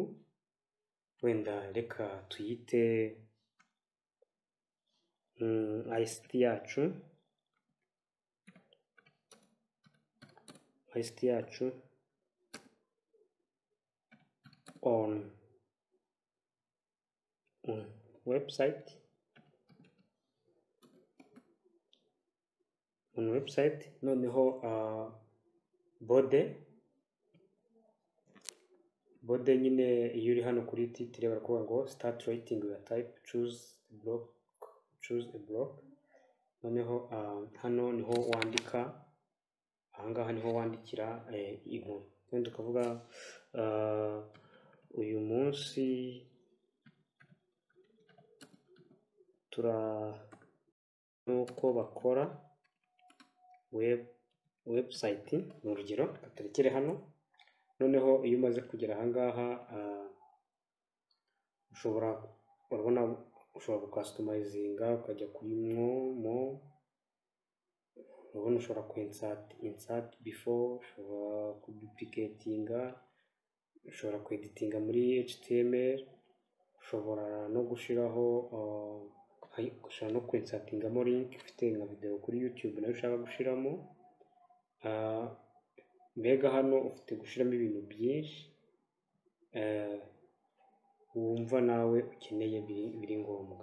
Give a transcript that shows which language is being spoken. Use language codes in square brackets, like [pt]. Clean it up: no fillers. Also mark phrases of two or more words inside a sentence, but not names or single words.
[rw] Wenda reka tuyite IctYacu [en] on website. [rw] Noneho bode nyine iyo uri hano kuri titre barakuvuga ngo [en] start writing your type, choose a block. [rw] Noneho hano niho wandika, ahangaha niho wandikira inkuru. Wenda ukavuga uyu munsi nuko bakora website mu rugero, turekere hano. Noneho iyo umaze kugera ahangaha ushobora gucustomizinga ukajya kuri urabona ushobora ku [en] insert before, [rw] ushobora kuduplicatinga, ushobora kweditinga muri HTML, ushobora no gushiraho ushobora no kwinsertingamo link ufite nka video kuri YouTube nayo ushaka gushiramo. Mbega hano ufite gushiramo ibintu byinshi wumva nawe ukeneye biri ngombwa.